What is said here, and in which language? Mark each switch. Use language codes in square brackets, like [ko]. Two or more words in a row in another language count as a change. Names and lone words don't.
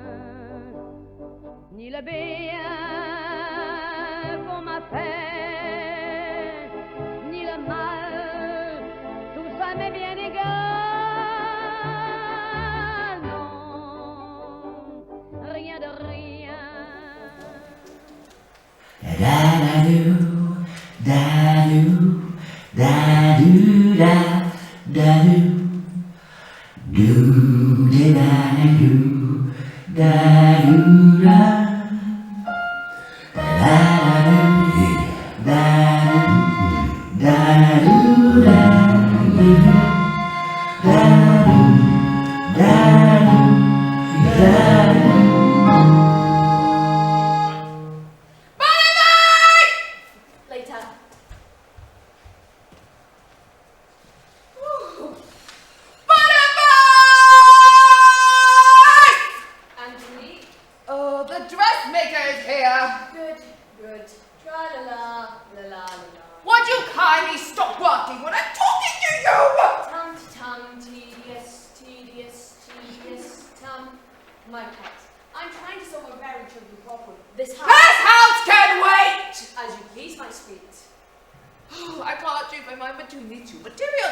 [fr] Ni le bien qu'on m'a fait, ni le mal, tout ça m'est bien égal. Non, rien de rien. Da-da-doo, da-doo, da-doo, da-da-doo. Do-de-da-da-doo, da-doo-da. Da-da-doo, da-doo, da-doo-da. Da-doo, da-doo, da-doo. [en] Later. Henri? Oh, the dressmaker is here. Good, good. Tra-la-la, la-la-la-la. Would you kindly stop working when I'm talking to you? Tum-tum, tedious, tedious, tedious, tum. My pet, I'm trying to solve a very tricky problem. This house... This house can wait! As you please, my sweet. Oh, I can't change my mind between these two materials.